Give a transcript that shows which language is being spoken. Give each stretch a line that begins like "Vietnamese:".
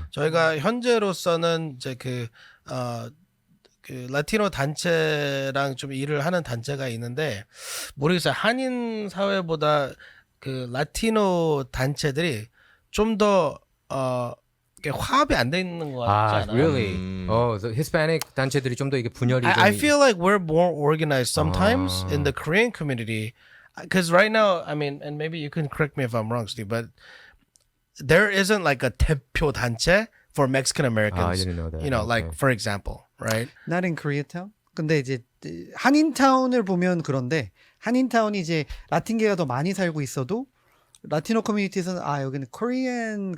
Korean: 저희가 현재로서는 이제 그 라티노 단체랑 좀 일을 하는 단체가 있는데 모르겠어요. 한인 사회보다 그 라티노 단체들이 좀 더 화합이 안 돼 있는 것 같지 않아요?
English: really? the Hispanic
Korean: 단체들이 좀 더 이게 분열이
English: I
Korean: 좀
English: feel like we're more organized sometimes in the Korean community. Because right now, I mean, and maybe you can correct me if I'm wrong, Steve, but there isn't like a
Korean: 대표 단체
English: for Mexican I Americans. didn't know that. You know, like Okay. for example, right? Not in Koreatown?
Korean: 근데 이제 한인타운을 보면 그런데 한인타운이 이제 라틴계가 더 많이 살고 있어도 라티노 커뮤니티에서는 여기는 Korean